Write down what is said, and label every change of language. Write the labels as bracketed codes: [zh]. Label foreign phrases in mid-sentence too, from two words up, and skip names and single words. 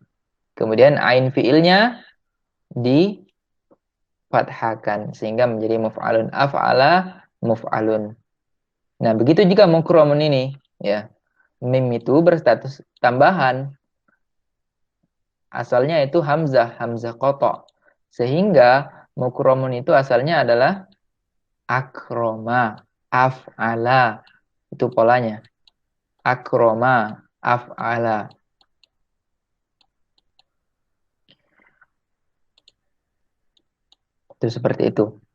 [id] Kemudian ain fiilnya difathahkan sehingga menjadi muf'alun. [ar] Af'ala muf'alun. [id] Nah, begitu juga mukromun ini, ya. Mim itu berstatus tambahan. Asalnya itu hamzah kotok. Sehingga mukromun itu asalnya adalah [ar] akroma, af'ala. [id] Itu polanya. [ar] Akroma, af'ala. [id] Itu seperti itu.